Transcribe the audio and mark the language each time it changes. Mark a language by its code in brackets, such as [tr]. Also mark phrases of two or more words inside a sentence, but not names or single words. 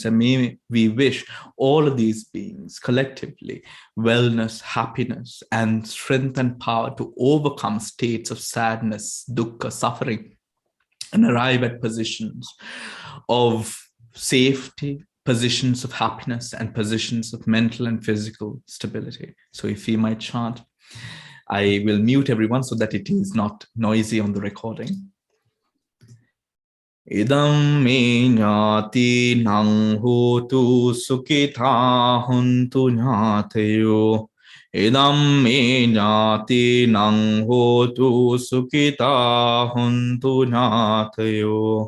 [en] And may we wish all of these beings collectively wellness, happiness, and strength and power to overcome states of sadness, dukkha, suffering, and arrive at positions of safety, positions of happiness and positions of mental and physical stability. So if we might chant, I will mute everyone so that it is not noisy on the recording. [pi] Idam me ñāti nang hotu sukhitā hontu ñātayo. Idam me ñāti nang hotu sukhitā hontu ñātayo.